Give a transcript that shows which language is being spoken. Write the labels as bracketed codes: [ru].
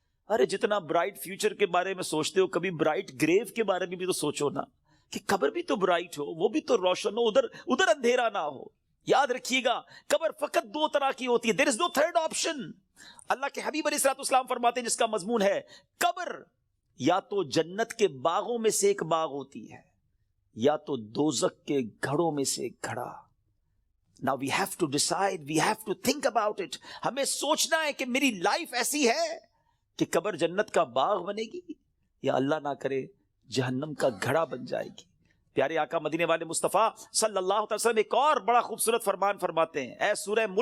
[ur] ارے جتنا bright future کے بارے میں سوچتے ہو کبھی برائٹ گریو کے بارے میں بھی تو سوچو نا کہ قبر بھی تو برائٹ ہو، وہ بھی تو روشن ہو، ادھر اندھیرا نہ ہو. یاد رکھیے گا قبر فقط دو طرح کی ہوتی ہے. [en] There is no third option. [ur] اللہ کے حبیب علیہ الصلوۃ والسلام فرماتے ہیں جس کا مضمون ہے قبر یا تو جنت کے باغوں میں سے ایک باغ ہوتی ہے یا تو دوزخ کے گھڑوں میں سے ایک گھڑا. [en] Now we have to decide, we have to think about it. [ur] ہمیں سوچنا ہے کہ میری لائف ایسی ہے کہ قبر جنت کا باغ بنے گی یا اللہ نہ کرے جہنم کا گھڑا بن جائے گی. پیارے آقا مدینے والے مصطفیٰ صلی اللہ علیہ وسلم ایک اور بڑا خوبصورت فرمان فرماتے ہیں. اے سورہ ملک